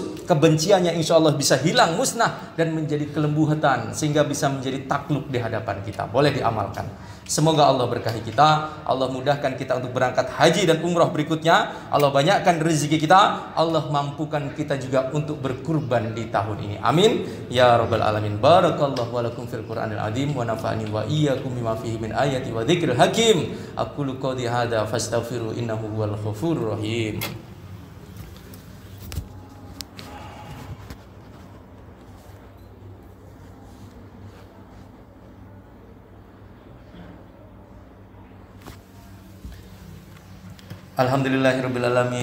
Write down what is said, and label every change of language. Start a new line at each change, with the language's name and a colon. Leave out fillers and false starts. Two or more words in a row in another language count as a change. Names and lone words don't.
Indonesian: Kebenciannya
Arabic: إن شاء الله
Indonesian: bisa hilang, musnah, dan menjadi kelembutan, sehingga bisa menjadi takluk di hadapan kita. Boleh diamalkan. Semoga Allah berkahi kita, Allah mudahkan kita untuk berangkat haji dan umrah berikutnya, Allah banyakkan rezeki kita, Allah mampukan kita juga untuk berkurban di tahun ini.
Arabic: آمين يا رب العالمين. بارك الله لي ولكم في القرآن العظيم ونفعني وإياكم بما فيه من الآيات والذكر الحكيم. أقول قولي هذا فاستغفروه إنه هو الغفور الرحيم. الحمد لله رب العالمين.